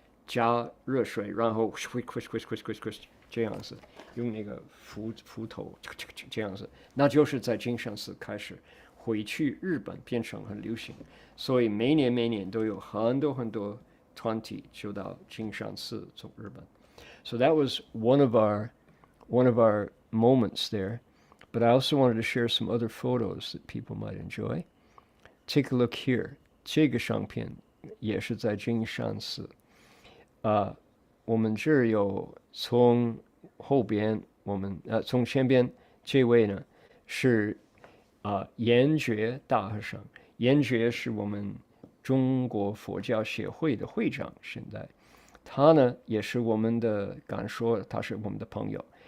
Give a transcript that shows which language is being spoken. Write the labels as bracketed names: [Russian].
[Chinese] 加热水，然后 squish 这样子，用那个斧头这样子，那就是在金山寺开始，回去日本变成很流行，所以每年都有很多团体就到金山寺从日本。 [English] So that was one of our moments there, but I also wanted to share some other photos that people might enjoy. Take a look here， [Chinese] 这个相片也是在金山寺。我们这儿有从后边，从前边这位呢是严觉大和尚，严觉是我们中国佛教协会的会长，现在他呢也是我们的敢说，他是我们的朋友。